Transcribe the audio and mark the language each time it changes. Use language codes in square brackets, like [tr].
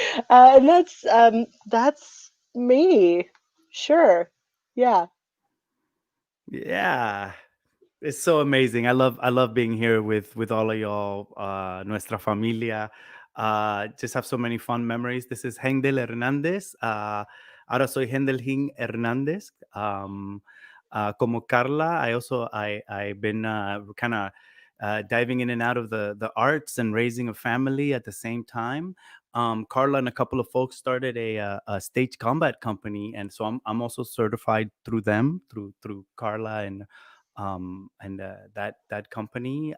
[en] And that's me. Sure. Yeah. Yeah. It's so amazing. I love being here with all of y'all, [es] nuestra familia. [en] Just have so many fun memories. This is Hendel Hernandez. [es] Ahora soy Hendelhin Hernandez. Como Carla, [en] I've been kind of diving in and out of the arts and raising a family at the same time. Carla and a couple of folks started a stage combat company, and so I'm also certified through them, through Carla and that company.